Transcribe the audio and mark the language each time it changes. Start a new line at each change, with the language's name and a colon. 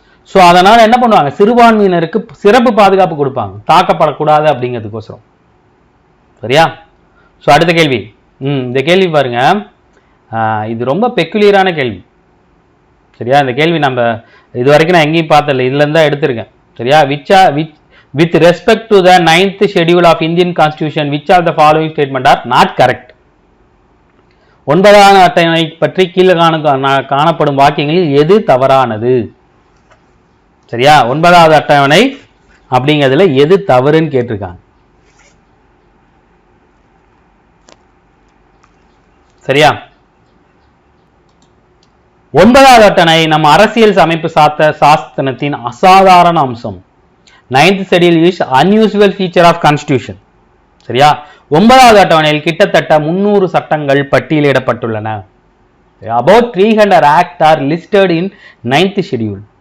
Tamil: So அதனால என்ன பண்ணுவாங்க, சிறுபான்மையினருக்கு சிறப்பு பாதுகாப்பு கொடுப்பாங்க, தாக்கப்படக்கூடாது அப்படிங்கிறதுக்கோசரம். சரியா? ஸோ அடுத்த கேள்வி. இந்த கேள்வி பாருங்க, இது ரொம்ப பெக்குலியரான கேள்வி. சரியா? இந்த கேள்வி நம்ம இது வரைக்கும் நான் எங்கேயும் பார்த்ததில்லை, இதுல இருந்தா எடுத்திருக்கேன். சரியா?
English: with respect to the 9th schedule of Indian Constitution, which of the following statement are not correct?
Tamil: 9ஆம் அட்டவணை பற்றி கீழே காணப்படும் வாக்கியங்களில் எது தவறானது? சரியா? 9வது அட்டவணை அப்படிங்கிறதுல எது தவறுன்னு கேட்டிருக்காங்க. சரியா? 9வது அட்டவணை நம்ம அரசியல் அமைப்பு சாஸ்திரத்தின் அசாதாரண அம்சம்.
English: 9th schedule is unusual feature of constitution.
Tamil: சரியா? 9வது அட்டவணையில் கிட்டத்தட்ட 300 சட்டங்கள் பட்டியலிடப்பட்டுள்ளன.
English: About 300 acts are listed in 9th schedule.